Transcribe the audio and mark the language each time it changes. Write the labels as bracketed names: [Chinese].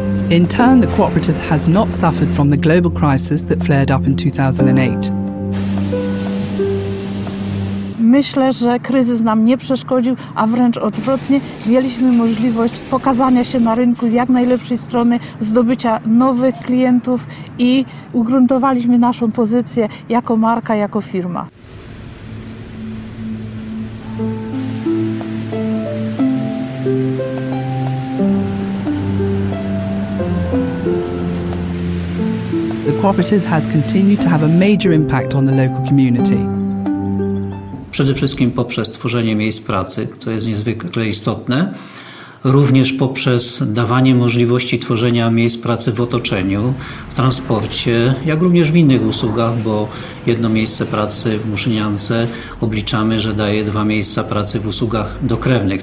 [English] In turn, the cooperative has not suffered from the global crisis that flared up in 2008. [Polish] myślę, że kryzys nam nie przeszkodził, a wręcz odwrotnie, mieliśmy możliwość pokazania się na rynku jak najlepszej strony, zdobycia nowych klientów i ugruntowaliśmy naszą pozycję jako marka, jako firma. [English] The cooperative has continued to have a major impact on the local community. [Polish] Przede wszystkim poprzez tworzenie miejsc pracy, to jest niezwykle istotne, również poprzez dawanie możliwości tworzenia miejsc pracy w otoczeniu, w transporcie, jak również w innych usługach, bo jedno miejsce pracy w Muszyniance obliczamy, że daje 2 miejsca pracy w usługach dokrewnych.